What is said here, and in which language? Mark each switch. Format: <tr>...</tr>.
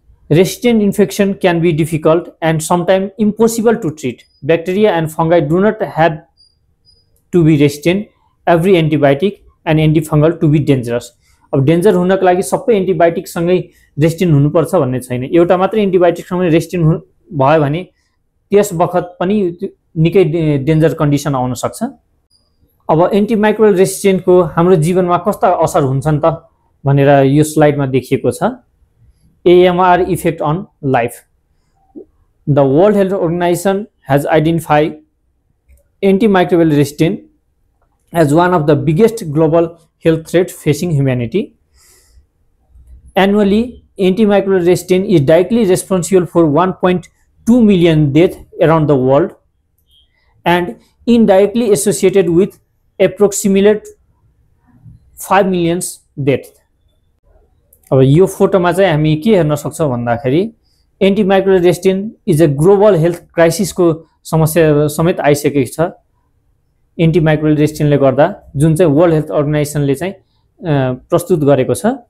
<en>Resistant infection can be difficult and sometimes impossible to treat. Bacteria and fungi do not have to be resistant every antibiotic and antifungal to be dangerous.</en> <ne>अब danger हुनको लागि सबै antibiotic सँगै resistant हुनुपर्छ भन्ने छैन। एउटा मात्र एन्टिबायोटिक सँगै रेसिस्टेन्ट भयो भने त्यस बखत पनि निकै डेन्जर कन्डिसन आउन सक्छ। अब एन्टिमाइक्रोबियल रेसिस्टेन्टको हाम्रो जीवनमा कस्ता असर हुन्छन् त भनेर यो स्लाइडमा देखिएको छ।</ne> <en>AMR effect on life. The World Health Organization has identified antimicrobial resistance as one of the biggest global health threats facing humanity. Annually, antimicrobial resistance is directly responsible for 1.2 million deaths around the world and indirectly associated with approximately 5 million deaths.</en> <ne>अब यो फोटोमा चाहिँ हामी के हेर्न सक्छौं भन्दाखेरि</ne> <en>antimicrobial resistance is a global health क्राइसिसको</en> <ne>समस्या समेत आइसकेको छ एन्टिमाइक्रोबियल रेसिस्टेन्सले गर्दा, जुन चाहिँ वर्ल्ड हेल्थ अर्गनाइजेसनले चाहिँ प्रस्तुत गरेको छ।</ne>